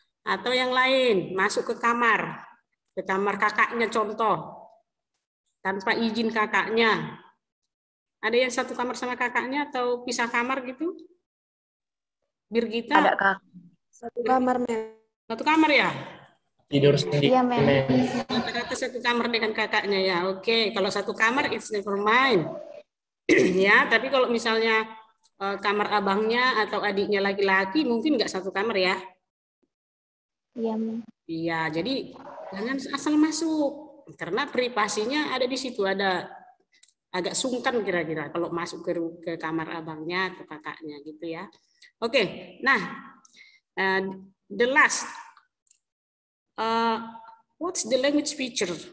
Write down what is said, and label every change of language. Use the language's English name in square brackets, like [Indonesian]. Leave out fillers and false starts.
[Indonesian] Atau yang lain, masuk ke kamar kakaknya contoh, tanpa izin kakaknya. Ada yang satu kamar sama kakaknya atau pisah kamar gitu? Birgita? Ada kak. Satu kamar, ma'am. Satu kamar ya? Tidur sendiri. Iya, ma'am. Rata-rata satu kamar dengan kakaknya ya. Oke, kalau satu kamar [English] it's never mind. [Indonesian] Ya, tapi kalau misalnya kamar abangnya atau adiknya laki-laki mungkin nggak satu kamar ya. Iya, ma'am. Iya, jadi jangan asal masuk karena privasinya ada di situ, ada agak sungkan kira-kira kalau masuk ke kamar abangnya atau kakaknya gitu ya. [English] Oke, nah the last, what's the language feature?